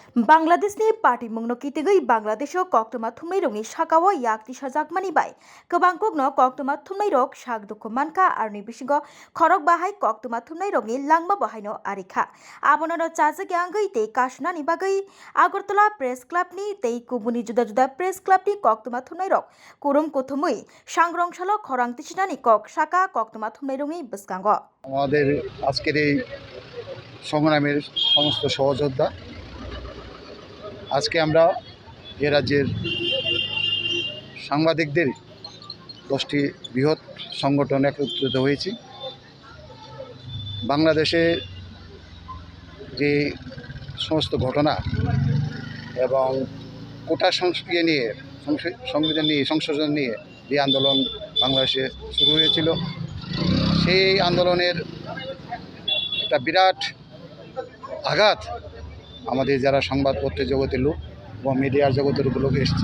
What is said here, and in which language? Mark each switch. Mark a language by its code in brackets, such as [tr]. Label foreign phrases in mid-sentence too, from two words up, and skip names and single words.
[trp] बांग्लादेशनि पार्टी मुंनो कितिगै बांग्लादेशो कक्टमा थुमनाय रंनि साकाओ yakti sajakmani bai गोबां कुगनो कक्टमा थुमनाय रक sak दुखु मानका आरनि बिसिगो खरक बाहाय कक्टमा थुमनाय रंनि लांमा बाहायनो आरिखा आबोनो चाजक यांगै ते काशनानि बागै आगरतला प्रेस क्लाबनि ते कुबुनि जुदा जुदा प्रेस क्लाबनि कक्टमा थुमनाय रक कुरुम कुथुमै सांग्रंसालो खरां तिसिनानि कक साका कक्टमा थुमनाय रंनि बिस्कांगो [bn] আমাদের আজকের এই সংগ্রামের সমস্ত সহযোদ্ধা আজকে আমরা এ রাজ্যের সাংবাদিকদের 10টি বৃহৎ সংগঠন একত্রিত হয়েছি। বাংলাদেশে যে সমস্ত ঘটনা এবং কোটা সংশোধন নিয়ে যে আন্দোলন বাংলাদেশে শুরু হয়েছিল, সেই আন্দোলনের একটা বিরাট আঘাত আমাদের যারা সংবাদপত্রের জগতের লোক এবং মিডিয়ার জগতের লোক এসেছে।